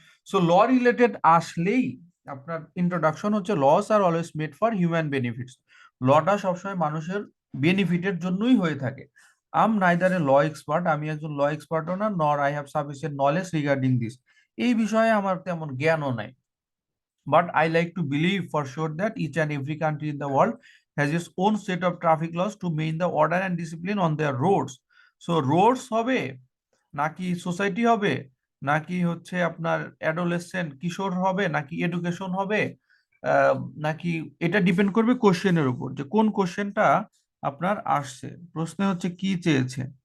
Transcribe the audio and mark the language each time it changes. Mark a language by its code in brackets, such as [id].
[en] so law related [bn] আসলেই আপনার introduction হচ্ছে [en] Laws are always made for human benefits. [bn] লটা সবসময় মানুষের বেনিফিটের জন্যই হয়ে থাকে। [en] I'm neither a law expert, [bn] আমি একজন ল এক্সপার্টও না, [en] nor I have sufficient knowledge regarding this, [bn] এই বিষয়ে আমার তেমন জ্ঞানও নাই। [en] But I like to believe for sure that each and every country in the world has its own set of traffic laws to maintain the order and discipline on their roads. [bn] So roads হবে নাকি society হবে, নাকি হচ্ছে আপনার adolescent কিশোর হবে, নাকি education হবে, আহ, নাকি, এটা ডিপেন্ড করবে কোশ্চেনের উপর, যে কোন কোশ্চেনটা আপনার আসছে, প্রশ্নে হচ্ছে কি চেয়েছে।